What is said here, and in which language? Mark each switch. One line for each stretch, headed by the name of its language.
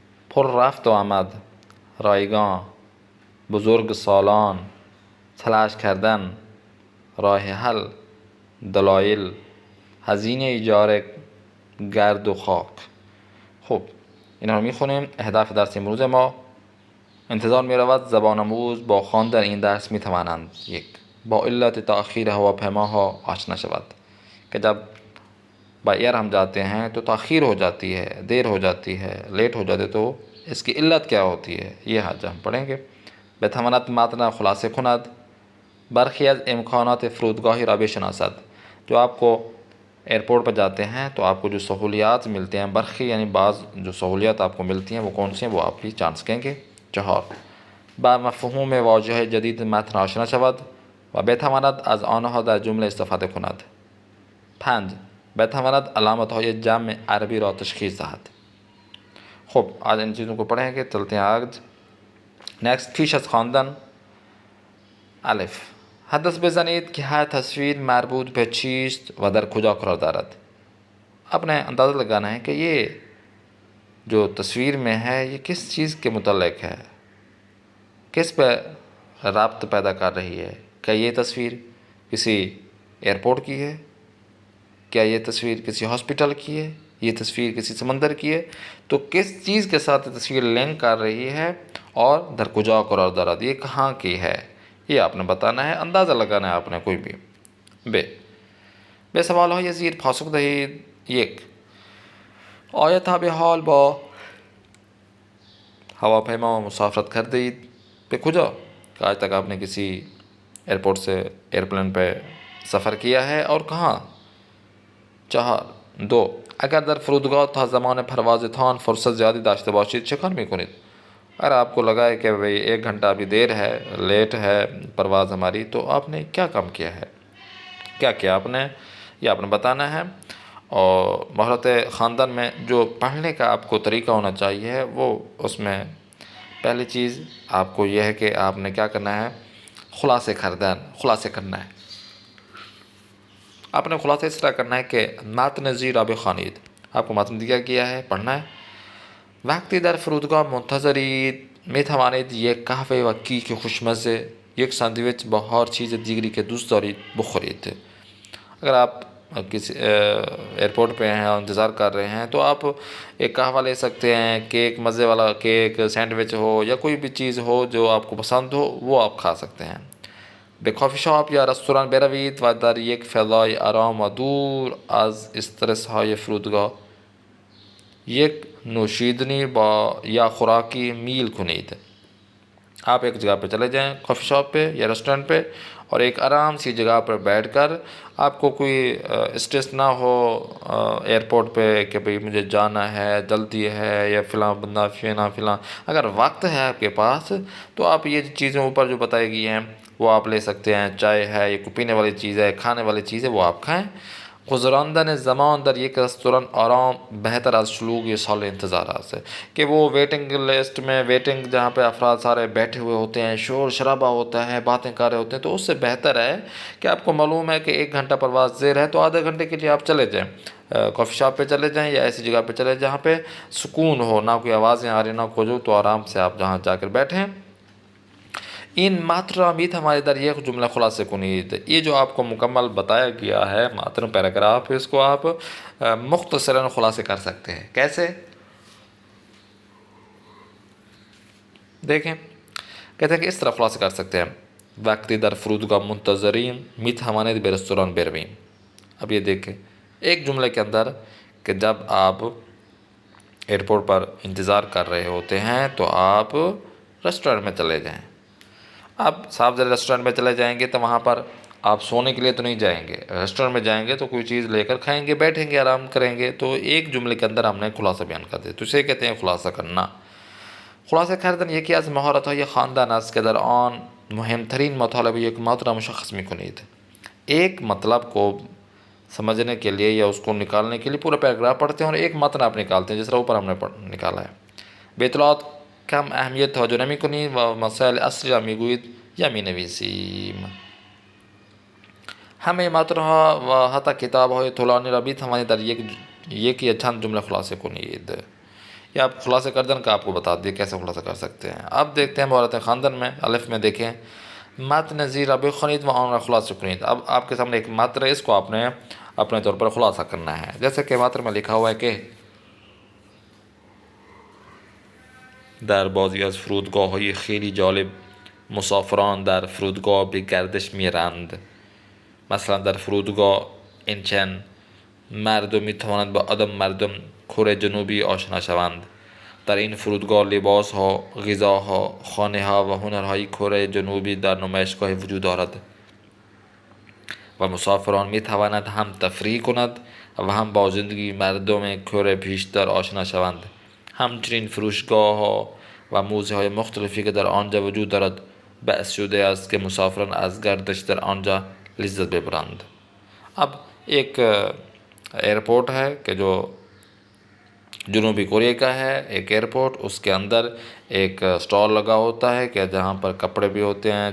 Persian: پر رفت و آمد، رایگان، بزرگ سالان، تلاش کردن، راه حل، دلایل، هزینه اجاره، گرد و خاک. خب اینا رو میخونیم. اهداف درس امروز ما: انتظار می‌رود زبان آموز با خواندن این درس میتوانند: 1. با علت تأخیر هواپیماها آشنا شود
Urdu: کہ جب بائی ایئر ہم جاتے ہیں تو تاخیر ہو جاتی ہے، دیر ہو جاتی ہے، لیٹ ہو جاتے، تو اس کی علت کیا ہوتی ہے یہ آج ہم پڑھیں گے.
Persian: بتواند متن خلاصه کند. برخی از امکانات فرودگاهی را بشناسد.
Urdu: جو آپ کو ایئرپورٹ پر جاتے ہیں تو آپ کو جو سہولیات ملتے ہیں، برخی یعنی بعض جو سہولیات آپ کو ملتی ہیں وہ کون سی ہیں وہ آپ بھی جان سکیں گے. 4.
Persian: با مفهوم واژه جدید متن آشنا شود و بتواند از آنها در جمله استفاده کند. 5. بتواند علامت‌های جمع عربی را تشخیص دهد.
Urdu: خب آج ان چیزوں کو پڑھیں گے. چلتے ہیں آج. نیکسٹ،
Persian: پیش از خواندن.
Urdu: الف.
Persian: حدس بزنید که هر تصویر مربوط به چیست و در کجا قرار دارد.
Urdu: آپ نے اندازہ لگانا ہے کہ یہ جو تصویر میں ہے یہ کس چیز کے متعلق ہے، کس پہ رابط پیدا کر رہی ہے. کیا یہ تصویر کسی ایئرپورٹ کی ہے؟ کیا یہ تصویر کسی ہاسپٹل کی ہے؟ یہ تصویر کسی سمندر کی ہے؟ تو کس چیز کے ساتھ تصویر لنک کر رہی ہے اور
Persian: در کجا قرار دارد،
Urdu: یہ کہاں کی ہے، یہ آپ نے بتانا ہے، اندازہ لگانا ہے آپ نے کوئی بھی.
Persian: به سوال‌های زیر پاسخ دهید.
Urdu: 1.
Persian: آیا تا به حال با هواپیما مسافرت کرده اید؟ به کجا؟
Urdu: کہ آج تک آپ نے کسی ایئرپورٹ سے ایئرپلین پہ سفر کیا ہے اور کہاں؟ 4. 2.
Persian: اگر در فرودگاه تا زمان پروازتان فرصت زیادی داشته باشید چه کار میکنید؟
Urdu: اگر آپ کو لگا ہے کہ بھئی 1 گھنٹہ ابھی دیر ہے، لیٹ ہے پرواز ہماری، تو آپ نے کیا کام کیا ہے، کیا کیا آپ نے، یہ آپ نے بتانا ہے. اور مہارت خواندن میں جو پڑھنے کا آپ کو طریقہ ہونا چاہیے وہ اس میں پہلی چیز آپ کو یہ ہے کہ آپ نے کیا کرنا ہے، خلاصے کرنا ہے. آپ نے خلاصہ اس طرح کرنا ہے کہ
Persian: متن زیر آب خوانید.
Urdu: آپ کو متن دیا گیا ہے، پڑھنا ہے.
Persian: وقتی در فرودگاه منتظرید میتوانید یک قهوه و کیک خوشمزه، یک ساندویچ با هر چیز دیگری که دوست دارید بخورید.
Urdu: اگر آپ کسی ایئرپورٹ پہ ہیں اور انتظار کر رہے ہیں تو آپ ایک قہوہ لے سکتے ہیں، کیک، مزے والا کیک، سینڈوچ ہو یا کوئی بھی چیز ہو جو آپ کو پسند ہو وہ آپ کھا سکتے ہیں.
Persian: به کافی شاپ یا رستوران بروید و در یک فضای آرام و دور از استرس های فرودگاه یک نوشیدنی با یا خوراکی میل کنید.
Urdu: آپ ایک جگہ پہ چلے جائیں، کافی شاپ پہ یا ریسٹورنٹ پہ، اور ایک آرام سی جگہ پر بیٹھ کر آپ کو کوئی اسٹریس نہ ہو ایئرپورٹ پہ کہ بھئی مجھے جانا ہے، جلدی ہے، یا فلاں بندہ فلاں. اگر وقت ہے آپ کے پاس تو آپ یہ چیزیں اوپر جو بتائی گئی ہیں وہ آپ لے سکتے ہیں. چائے ہے، یہ پینے والی چیز ہے، کھانے والی چیز ہے، وہ آپ کھائیں.
Persian: گزراندن زمان در یک ریستوران آرام
Urdu: بہتر از شلوغ سال انتظارات سے، کہ وہ ویٹنگ لسٹ میں، ویٹنگ جہاں پہ افراد سارے بیٹھے ہوئے ہوتے ہیں، شور شرابہ ہوتا ہے، باتیں کر رہے ہوتے ہیں، تو اس سے بہتر ہے کہ آپ کو معلوم ہے کہ 1 گھنٹہ پرواز دیر ہے تو آدھے گھنٹے کے لیے آپ چلے جائیں، کافی شاپ پہ چلے جائیں یا ایسی جگہ پہ چلے جہاں پہ سکون ہو، نہ کوئی آوازیں آ رہی نہ کچھ ہو، تو آرام سے آپ جہاں جا کر بیٹھیں.
Persian: این متن را میتوانید در یک جمله خلاصه کنید.
Urdu: یہ جو آپ کو مکمل بتایا گیا ہے متن پیراگراف، اس کو آپ مختصراً خلاصے کر سکتے ہیں. کیسے؟ دیکھیں، کہتے ہیں کہ اس طرح خلاصہ کر سکتے ہیں.
Persian: وقتی در فرودگاه منتظرین میتوانید به رستوران برویم.
Urdu: اب یہ دیکھیں ایک جملے کے اندر کہ جب آپ ایئرپورٹ پر انتظار کر رہے ہوتے ہیں تو آپ ریسٹورنٹ میں چلے جائیں. آپ صاحب ذرا ریسٹورنٹ میں چلے جائیں گے تو وہاں پر آپ سونے کے لیے تو نہیں جائیں گے، ریسٹورنٹ میں جائیں گے تو کوئی چیز لے کر کھائیں گے، بیٹھیں گے، آرام کریں گے. تو ایک جملے کے اندر ہم نے خلاصہ بیان کر دیا، تو اسے کہتے ہیں خلاصہ کرنا.
Persian: خلاصه کردن یکی از مهارت‌های خواندن است که در آن مهمترین مطالب یک متن را مشخص می‌کنید.
Urdu: ایک مطلب کو سمجھنے کے لیے یا اس کو نکالنے کے لیے پورا پیراگراف پڑھتے ہیں اور ایک متن آپ نکالتے ہیں، جس طرح اوپر ہم نے نکالا ہے.
Persian: به اطلاعات کم اهمیت توجه نمی‌کنید و مسائل اصلی را می‌گویید یا می‌نویسیم. همه متن‌ها و حتی کتاب‌های طولانی را می‌توانید در یک یا چند جمله خلاصه کنید.
Urdu: یہ آپ خلاصہ کردن کا آپ کو بتا دیے کیسے خلاصہ کر سکتے ہیں. اب دیکھتے ہیں مہارت خواندن میں. الف میں دیکھیں
Persian: متن زیر بخونید و آن را خلاصہ کنید.
Urdu: اب آپ کے سامنے ایک متن ہے، اس کو آپ نے اپنے طور پر خلاصہ کرنا ہے. جیسے کہ متن میں لکھا ہوا ہے کہ
Persian: در بعضی از فرودگاه‌های خیلی جالب مسافران در فرودگاه به گردش می‌رند. مثلا در فرودگاه اینچن مردم می‌توانند با آدم مردم کره جنوبی آشنا شوند. در این فرودگاه لباس‌ها، غذاها، خانه‌ها و هنرهای کره جنوبی در نمایشگاه وجود دارد و مسافران می‌توانند هم تفریح کنند و هم با زندگی مردم کره بیشتر آشنا شوند. همچنین فروشگاه‌ها و موزه‌های مختلفی که در آنجا وجود دارد باعث شده است که مسافران از گردش در آنجا لذت ببرند.
Urdu: اب ایک ایئرپورٹ ہے کہ جو جنوبی کوریا کا ہے، ایک ایئرپورٹ، اس کے اندر ایک اسٹال لگا ہوتا ہے کہ جہاں پر کپڑے بھی ہوتے ہیں.